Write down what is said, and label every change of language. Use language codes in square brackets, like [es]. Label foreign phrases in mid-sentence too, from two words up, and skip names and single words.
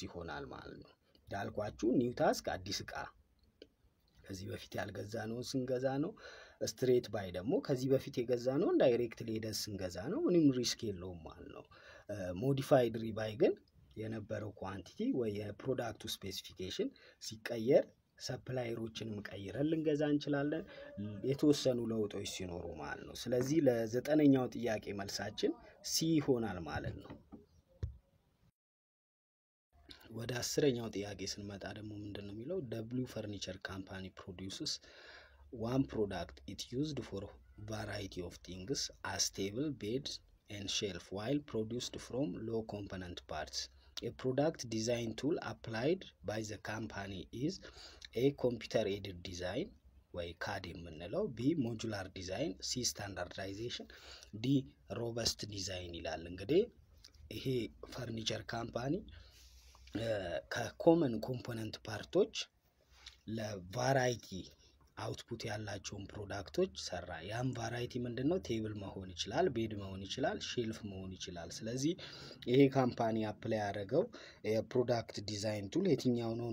[am] ይሆናል ማለት ነው። ዳልኳችሁ [en] new task [am] አዲስ እቃ ከዚህ በፊት ያልገዛነው ስንገዛ ነው። [en] straight buy [am] ደግሞ ከዚህ በፊት የገዛነው ዳይሬክትሊ ሄደን ስንገዛ ነው፣ ምንም ሪስክ የለውም ማለት ነው። [en] modified rebuy [am] ግን የነበረው ኳንቲቲ ወይ የፕሮዳክቱ ስፔሲፊኬሽን ሲቀየር ሰፕላየሮችንም ቀይረን ልንገዛ እንችላለን፣ የተወሰኑ ለውጦች ሲኖሩ ማለት ነው። ስለዚህ ለዘጠነኛው ጥያቄ መልሳችን ሲ ይሆናል ማለት ነው። ወደ አስረኛው ጥያቄ ስንመጣ ደግሞ ምንድነው የሚለው [en] W furniture company produces one product it used for variety of things as table, beds and shelf while produced from low component parts. A product design tool applied by the company is A computer aided design [am] ወይ CAD የምንለው፣ [en] B modular design፣ C standardization፣ D robust design [am] ይላል። እንግዲህ ይሄ [en] furniture company [am] ከኮመን ኮምፖነንት ፓርቶች ለቫራይቲ አውትፑት ያላቸውን ፕሮዳክቶች ሰራ። ያም ቫራይቲ ምንድነው? ቴብል መሆን ይችላል፣ ቤድ መሆን ይችላል፣ ሼልፍ መሆን ይችላል። ስለዚህ ይሄ ካምፓኒ አፕላይ ያደረገው [en] product design tool [am] የትኛው ነው